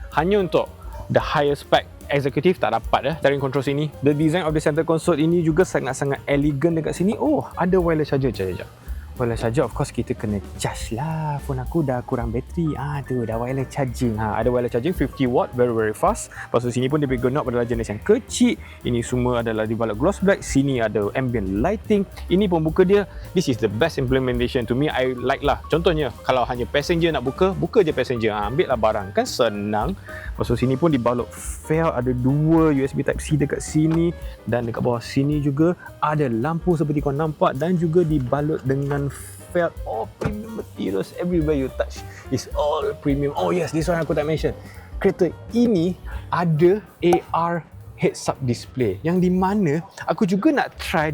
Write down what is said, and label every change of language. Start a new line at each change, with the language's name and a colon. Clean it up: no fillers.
Malay: Hanya untuk the higher spec executive tak dapat steering control sini.
English: The design of the center console
Malay: ini juga sangat-sangat elegan dekat sini. Oh, ada wireless charger. Wireless charger,
English: of course
Malay: kita kena charge lah. Phone aku dah kurang bateri. Tu dah wireless charging. Ada wireless charging 50 watt,
English: very fast.
Malay: Lepas tu sini pun dia bagi knob adalah jenis yang kecil. Ini semua adalah dibalut gloss black. Sini ada ambient lighting. Ini pembuka dia,
English: this is the best implementation to me. I like
Malay: lah. Contohnya kalau hanya passenger nak buka je passenger. Ambil lah barang, kan senang. Lepas tu sini pun dibalut felt, ada dua USB type C dekat sini, dan dekat bawah sini juga ada lampu seperti kau nampak, dan juga dibalut dengan felt.
English: Premium materials, everywhere you touch is all premium. Oh yes, this one
Malay: aku tak mention. Kereta ini ada AR heads up display, yang di mana aku juga nak try.